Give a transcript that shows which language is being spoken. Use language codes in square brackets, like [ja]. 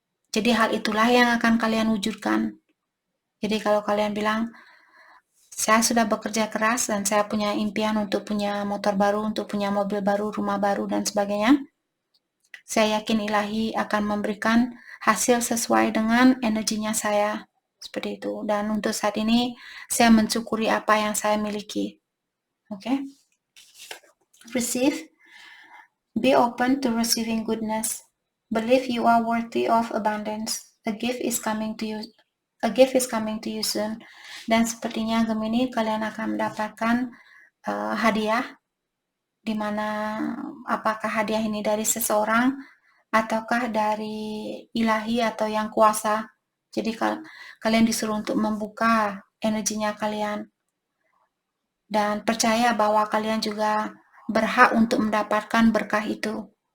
[id] Jadi hal itulah yang akan kalian wujudkan. Jadi kalau kalian bilang, saya sudah bekerja keras dan saya punya impian untuk punya motor baru, untuk punya mobil baru, rumah baru, dan sebagainya, saya yakin ilahi akan memberikan hasil sesuai dengan energinya saya. Seperti itu. Dan untuk saat ini, saya mensyukuri apa yang saya miliki. [en] Oke? Receive. Be open to receiving goodness. Believe you are worthy of abundance. A gift is coming to you. A gift is coming to you soon. [id] Dan sepertinya Gemini, kalian akan mendapatkan hadiah, di mana apakah hadiah ini dari seseorang ataukah dari ilahi atau yang kuasa. Jadi kalian disuruh untuk membuka energinya kalian dan percaya bahwa kalian juga berhak untuk mendapatkan berkah itu.